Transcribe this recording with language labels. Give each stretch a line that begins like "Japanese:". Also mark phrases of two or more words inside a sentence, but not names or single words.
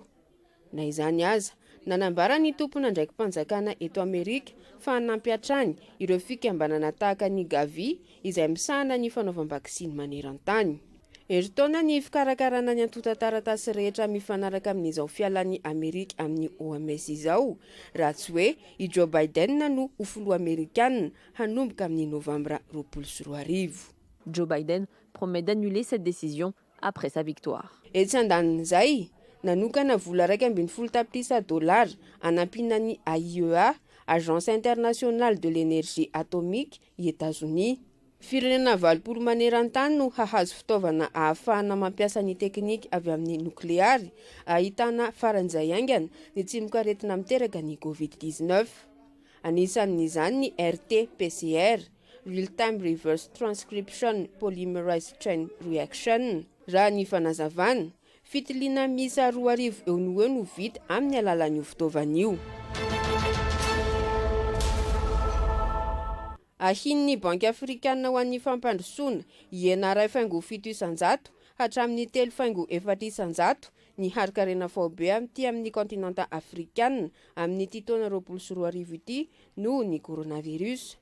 Malagasy: Na izany aza, nanambara ny tompona ndraiky mpanjakana eto Amerika fa hanampy hatrany ireo fikambanana tahaka ny Gavi izay misahana ny fanaovam-bakisiny maneran-tany. Ery taona ny fikarakarana ny antota-taratasy rehetra mifanaraka amin'izao fialan'ny Amerika amin'ny OMS izao, raha tsy hoe i Joe Biden no ho filoha Amerikanina hanomboka amin'ny Novambra 2024.
French: Joe Biden promet d'annuler cette décision après sa victoire.
Malagasy: Etsy andanin'izay, nanokana vola $240 hanampiana ny AIEA, Agence internationale de l'énergie atomique i États-Unis. Firenena 20 maneran-tany no hahazo fitaovana ahafahana mampiasa ny teknika avy amin'ny nukleary, ahitana faran'izay aingana ny tsy mikaretina miteraka ny COVID-19. Anisan'izany ny
English: RT-PCR, Real-Time Reverse Transcription Polymerase Chain Reaction.
Malagasy: Raha ny fanazavana, fitiliana misa 2,000 eo no vita amin'ny alalan'io fitaovan'io. Ahin'ny Banky Afrikanina ho an'ny fampandrosoana iena 2,700 hatramin'ny 3,400 ny harikarena faobe amin'ity amin'ny kontinanta afrikanina amin'ity taona 2024 ity noho ny coronavirus.